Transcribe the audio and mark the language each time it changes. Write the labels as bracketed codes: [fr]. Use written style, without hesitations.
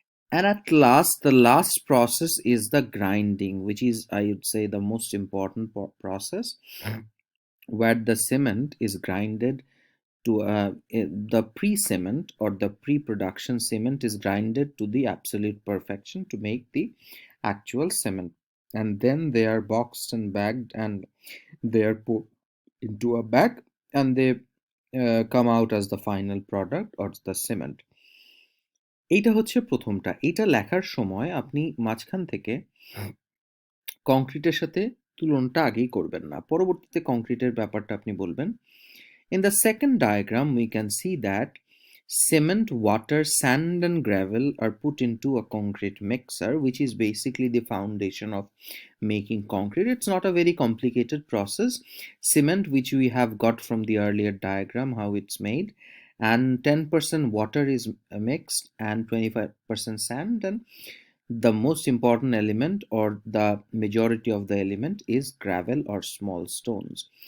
[en] And at last, the last process is the grinding, which is, I would say, the most important process, where the cement is grinded to the pre-cement or the pre-production cement is grinded to the absolute perfection to make the actual cement, and then they are boxed and bagged and they are put into a bag and they come out as the final product or the cement. [bn] এইটা হচ্ছে প্রথমটা। এটা লেখার সময় আপনি মাঝখান থেকে কংক্রিটের সাথে তুলনাটা আগেই করবেন না, পরবর্তীতে কংক্রিটের ব্যাপারটা আপনি বলবেন। [en] In the second diagram, we can see that cement, water, sand, and gravel are put into a concrete mixer, which is basically the foundation of making concrete. It's not a very complicated process. Cement, which we have got from the earlier diagram, how it's made, and 10% water is mixed, and 25% sand, and the most important element or the majority of the element is gravel or small stones.